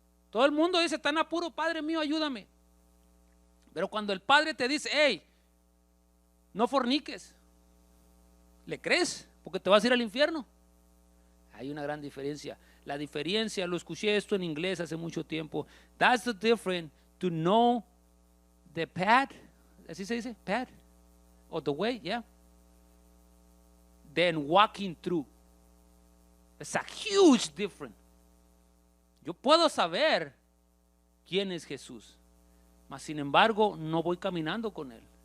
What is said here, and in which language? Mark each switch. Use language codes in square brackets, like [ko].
[es] Todo el mundo dice: tan apuro, Padre mío, ayúdame. Pero cuando el Padre te dice: hey, no forniques, ¿le crees? Porque te vas a ir al infierno. Hay una gran diferencia. La diferencia, lo escuché esto en inglés hace mucho tiempo. [en] That's the difference to know the path, [es] así se dice, [en] path, or the way, yeah, than walking through. It's a huge difference. [es] Yo puedo saber quién es Jesús, mas sin embargo no voy caminando con Él.